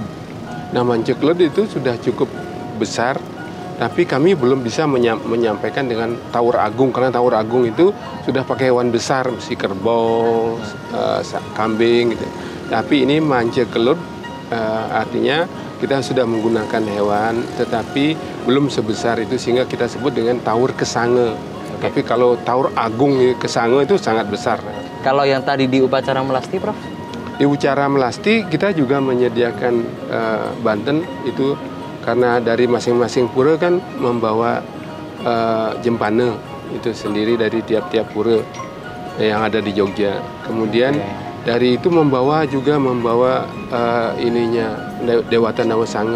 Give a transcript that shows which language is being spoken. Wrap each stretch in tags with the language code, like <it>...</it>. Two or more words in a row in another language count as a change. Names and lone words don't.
<id>Nah, Mance Kelut itu sudah cukup besar, tapi kami belum bisa menyampaikan dengan Taur Agung, karena Taur Agung itu sudah pakai hewan besar, mesti kerbau, kambing gitu. Tapi ini Mance Kelut, artinya kita sudah menggunakan hewan, tetapi belum sebesar itu, sehingga kita sebut dengan Taur Kesanga. Tapi kalau Taur Agung Kesanga itu sangat besar. Kalau yang tadi di upacara melasti, Prof? Di upacara melasti kita juga menyediakan Banten itu, karena dari masing-masing pura kan membawa jempana itu sendiri dari tiap-tiap pura yang ada di Jogja. Kemudian dari itu membawa ininya Dewata Nawasanga.</id>